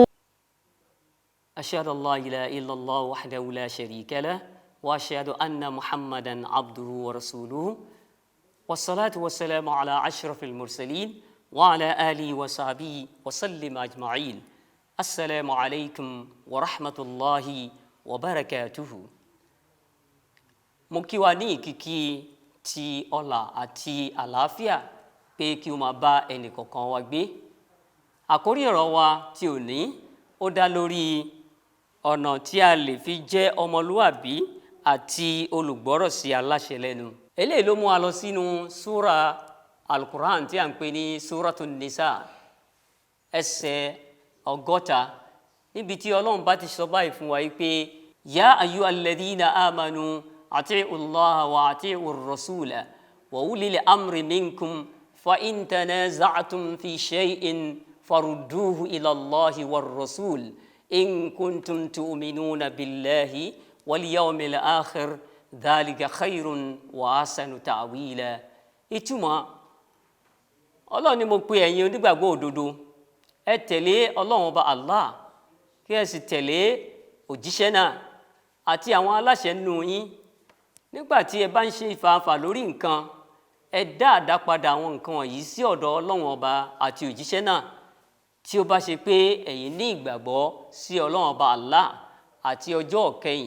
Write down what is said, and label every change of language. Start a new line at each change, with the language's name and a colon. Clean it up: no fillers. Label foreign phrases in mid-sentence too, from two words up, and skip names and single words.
Arabic: أشهد أن لا إله إلا الله وحده لا شريك له وأشهد أن محمدا عبده ورسوله والصلاة والسلام على أشرف المرسلين وعلى آله وصحبه وسلم أجمعين. السلام عليكم ورحمة الله وبركاته.
Yoruba: Mo kí wa ní ìkíkí ti ọlá àti àlàáfíà pé kí ó máa bá ẹnì kọ̀ọ̀kan wa gbé. Àkórí ọ̀rọ̀ wa tí òní ó dá lórí ọ̀nà tí a lè fi jẹ́ ọmọlúwàbí àti olùgbọ́rọ̀ sí aláṣẹ lẹ́nu. Eléyìí ló mú wa lọ sínú súra Al-Qur'an tí a ń pè ní Súratun Nisa ẹsẹ̀ 60 níbi tí Ọlọ́run bá ti sọ báyìí fún wa pé
Arabic: يا أيها الذين آمنوا أطيعوا الله وأطيعوا الرسول وأولي الأمر منكم فإن تنازعتم في شيء فردوه إلى الله والرسول إن كنتم تؤمنون بالله واليوم الآخر ذلك خير وأحسن تأويلا.
Yoruba: ìtumọ̀ Ọlọ́run ni mo pè ẹ̀yin onígbàgbọ́ òdodo ẹ tẹ̀lé Ọlọ́run ọba Allah kí ẹ sì tẹ̀lé òjíṣẹ́ náà àti àwọn aláṣẹ nínú yín. Nígbà tí ẹ bá ń ṣe ìfàǹfà lórí nǹkan ẹ dá àdápadà àwọn nǹkan wọ̀nyí sí ọ̀dọ̀ Ọlọ́run ọba àti òjíṣẹ́ náà tí ó bá ṣe pé ẹ̀yin ní ìgbàgbọ́ sí Ọlọ́run ọba Allah àti ọjọ́ ìkẹyìn.